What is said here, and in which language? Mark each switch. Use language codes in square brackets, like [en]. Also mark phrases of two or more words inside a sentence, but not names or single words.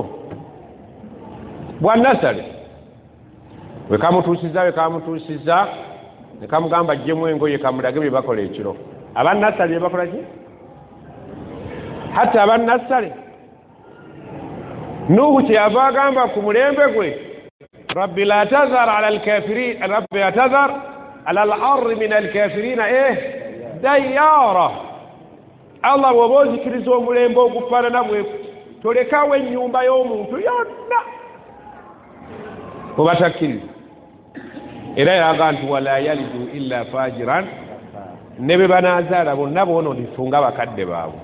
[lg] Bwa nasale we kamutuusiza ne kamugamba ajjemu engoye kamulage bye bakola ekiro. Abannasale bye bakola ki? Hatta abannasale Nuhu kyeyava agamba ku mulembe gwe, [ar] رب لا تذر على الكافرين رب لا تذر على الأرض من الكافرين ديارا. [lg] Allah bw'oba ozikiriza omulembe ogufaanana bwe tolekawo ennyumba y'omuntu yonna oba takkiriza. Era yalaga nti [ar] ولا يلدوا إلا فاجرا, [lg] ne be banaazaala bonna boonoonifu bakadde baabwe.